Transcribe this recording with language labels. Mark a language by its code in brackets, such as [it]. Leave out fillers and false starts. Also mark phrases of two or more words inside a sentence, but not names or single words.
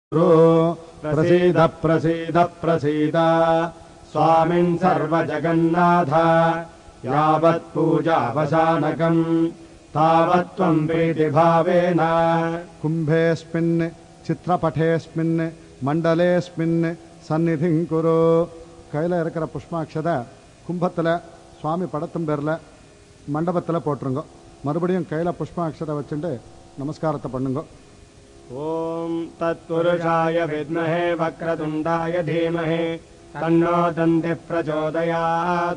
[sa] प्रसीद प्रसीद प्रसीद स्वामिन् सर्वजगन्नाथ यावत् पूजावसानकम् तावत् त्वं प्रीतिभावेन कुम्भेऽस्मिन् चित्रपटेऽस्मिन् मण्डलेऽस्मिन् सन्निधिं कुरु [ta] கையில் இருக்கிற புஷ்பாட்சதை கும்பத்தில் சுவாமி படத்தும் பேரில் மண்டபத்தில் போட்டுருங்க. மறுபடியும் கையில் புஷ்பாட்சதை வச்சுட்டு நமஸ்காரத்தை பண்ணுங்க. [sa] ॐ तत्पुरुषाय विद्महे वक्रतुण्डाय धीमहि तन्नो दन्ती प्रचोदयात्.